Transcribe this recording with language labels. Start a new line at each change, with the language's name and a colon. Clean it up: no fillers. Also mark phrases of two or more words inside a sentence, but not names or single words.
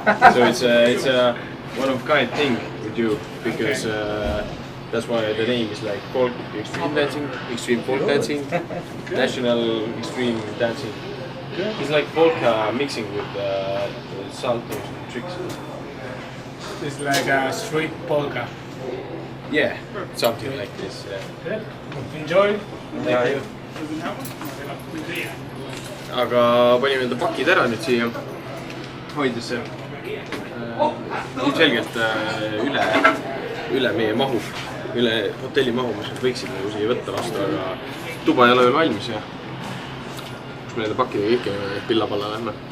English: So it's a one of kind thing we do because that's why the name is like folk extreme dancing, extreme folk dancing, national extreme dancing. It's like polka mixing with saltos and tricks. It's like a street polka. Yeah, something like this. Good. Enjoy. Thank you.
Estonian: Aga panime enda pakid ära nüüd siia, hoides ilmselgelt üle meie mahu, üle hotelli mahu, mis nad võiksid nagu siia võtta vastu, aga tuba ei ole veel valmis ja kus me nende pakkidega ikka pillapalla lähme.